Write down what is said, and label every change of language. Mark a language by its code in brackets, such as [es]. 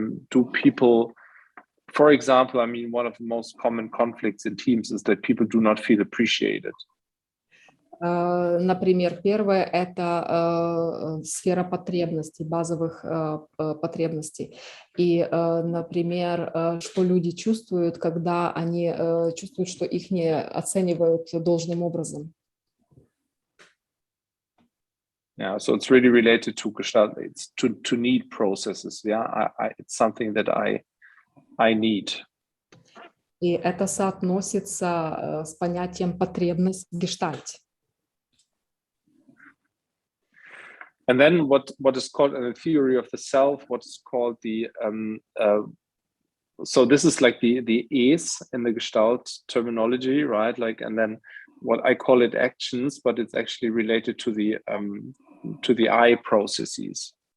[en] Do people, for example, I mean, one of the most common conflicts in teams is that people do not feel appreciated. [ru] Например, первое – это сфера потребностей, базовых потребностей. И, например, что люди чувствуют, когда они чувствуют, что их не оценивают должным образом. [en] Yeah, so it's really related to gestalt, it's to need processes. Yeah, it's something that I need. [ru] И это соотносится с понятием потребность в гештальте. [en] And then what is called in the theory of the self, what is called the so this is like the es in the Gestalt terminology, right? Like, and then what I call it actions, but it's actually related to the I processes.